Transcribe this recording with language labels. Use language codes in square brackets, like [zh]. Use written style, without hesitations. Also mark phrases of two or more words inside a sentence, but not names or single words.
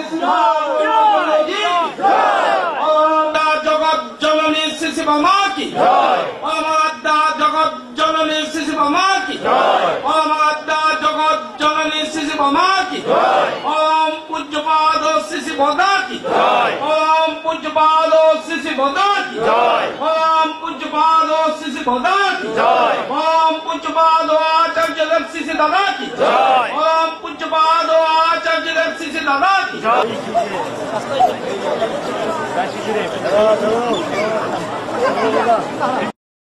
[hi] सिद्धार्थ गौरचन्द्र जी की जय, जगत जननी श्री शिवा माँ की जय, अमाद्दा जगत जननी श्री शिवा माँ की जय, अमाद्दा जगत जननी श्री शिवा माँ की जय, ओम पूज्यपाद श्री शिवदा की जय, ओम पूज्यपाद श्री शिवदा की जय, ओम पूज्यपाद श्री शिवदा की जय, ओम पूज्यपाद दादा की ओम पूज्यपाद आचार्य श्री दादा की